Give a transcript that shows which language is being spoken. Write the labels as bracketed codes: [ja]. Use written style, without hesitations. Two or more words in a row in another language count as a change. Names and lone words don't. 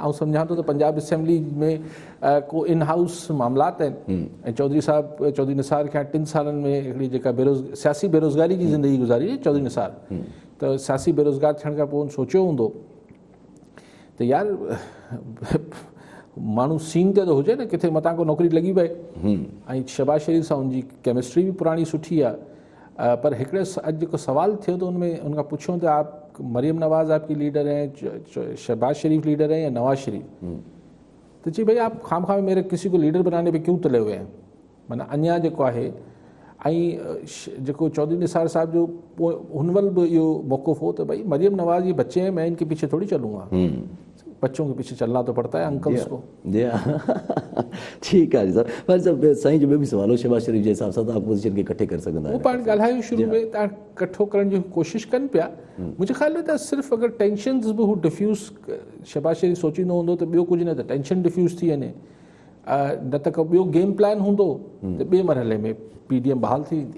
[sd] ऐं सम्झां थो त पंजाब असेंबली में को [en] in house [sd] मामलात आहिनि, ऐं चौधरी निसार खे 3 सालनि में हिकिड़ी जेका सियासी बेरोज़गारी जी ज़िंदगी गुज़ारी चौधरी निसार, त सियासी बेरोज़गार थियण खां पोइ सोचियो हूंदो त यार माण्हू सीन ते त हुजे न, किथे मतां को नौकिरी लॻी पए। ऐं शहबाज़ शरीफ़ सां हुनजी केमिस्ट्री बि पुराणी सुठी आहे, पर हिकिड़े अॼु जेको सवाल थियो त उनमें उनखां पुछियो त [ur] آپ مریم نواز آپ کی لیڈر ہیں، شہباز شریف لیڈر ہیں یا نواز شریف? [sd] तो चई भाई [ur] آپ خام خام میرے کسی کو لیڈر بنانے پہ کیوں تلے ہوئے ہیں? [sd] माना अञा जेको आहे, ऐं जेको चौधरी निसार साहब जो पोइ हुन वल बि इहो मौक़ुफ़ हो त भाई मरियम नवाज़ [ur] یہ بچے ہیں، میں ان کے پیچھے تھوڑی چلوں گا، بچوں کے پیچھے چلنا تو پڑتا ہے انکلز کو. [sd] ठीक आहे सर। पर सर साईं जो ॿियो बि सवाल हो, शहबाज शरीफ़ जे हिसाब सां त अपोज़िशन खे इकठे करे सघंदा आहिनि। उहो पाण ॻाल्हायो शुरू में, तव्हां इकठो करण जी कोशिशि कनि पिया। मुंहिंजे ख़्याल में त सिर्फ़ु अगरि टेंशन्स बि हू डिफ्यूज़ शहबाज शरीफ़ सोचींदो हूंदो त ॿियो कुझु न, त टेंशन डिफ्यूज़ थी वञे, न त को ॿियो [en] game plan [sd] हूंदो त ॿिए मरहले में PDM बहाल थी वेंदी।